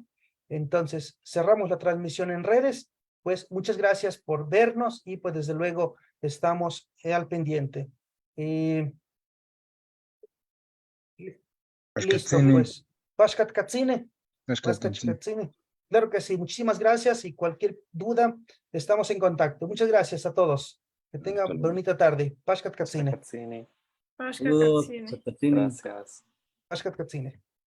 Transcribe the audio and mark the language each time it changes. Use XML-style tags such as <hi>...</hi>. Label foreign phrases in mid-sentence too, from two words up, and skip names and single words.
<es>Entonces, cerramos la transmisión en redes, pues muchas gracias por vernos y pues desde luego estamos al pendiente. Listo, pues.</es> <top>Pashkat Katsine.</top> <es>Claro que sí, muchísimas gracias y cualquier duda, estamos en contacto. Muchas gracias a todos. Que tengan bonita tarde.</es> <top>Pashkat Katsine. Katsini. Pashka</top> <es>Saludos,</es> <top>Katsini. Chapatini.</top> <es>Gracias.</es> <top>Pashkat Katsine.</top>